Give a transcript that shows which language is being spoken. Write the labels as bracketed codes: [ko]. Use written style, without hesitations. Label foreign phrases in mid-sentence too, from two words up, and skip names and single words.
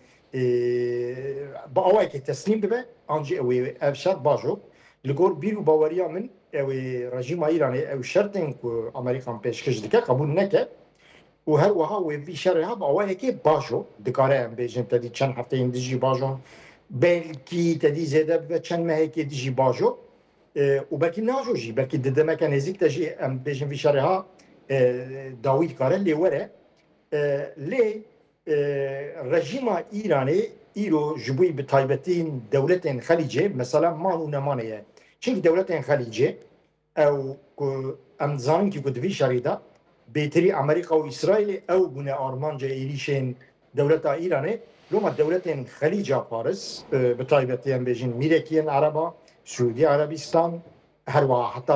[ku] بە ئەوەیەکی تەسلیم ببێ ئەنجی ئەوەی ئەو شەرت باشۆ لەگۆر بیر و باوەریە من ئەوەی ڕژیما ئیرانی ئەو شەرتێن کو ئەمریکان پێشکەش دکە قبول نەکە و هەروەها وێ شەڕێها بە ئەوەیەکی باشۆ دکارە ئەم بێژن تەدی چەند هەفتەیەن دژی باشۆن بەلکی تەدی زێدە بە چەند مەهەیەکی دژی باشۆ و بەلکی ناژۆژی بەلکی ددەمەکە نێزیک دەژی ئەم بێژن وی شەڕێها داوی دکارە لێ وەرە لێ ڕژیما ئیرانê îro ji bo bi taybetîn dewletên Xelîcê mesela man û nemaneye çinki dewletên Xelîcê ew ku em dizanin ku di vî şerî de bêtirî Amerîka û İsraîlê ew bûne armanca êrîşên dewleta Îranê loma dewletên Xelîca Paris bi taybetî em bêjin Mîrekiyên Ereba Suudi Erebistan herwa heta